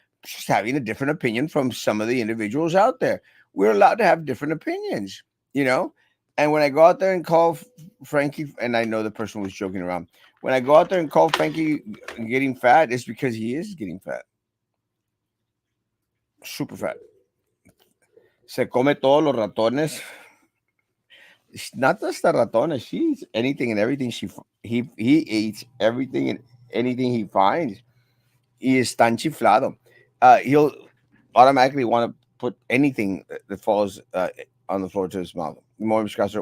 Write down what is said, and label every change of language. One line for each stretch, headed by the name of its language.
English: Just having a different opinion from some of the individuals out there. We're allowed to have different opinions, you know. And when I go out there and call Frankie, and I know the person was joking around. When I go out there and call Frankie getting fat, it's because he is getting fat, super fat.
Spanish: Se come todos los ratones.
English: It's not just the ratones. She eats anything and everything. He eats everything and anything he finds. He is
Spanish: tan chiflado.
English: He'll automatically want to put anything that falls on the floor to his mouth. Morning, Scrasser.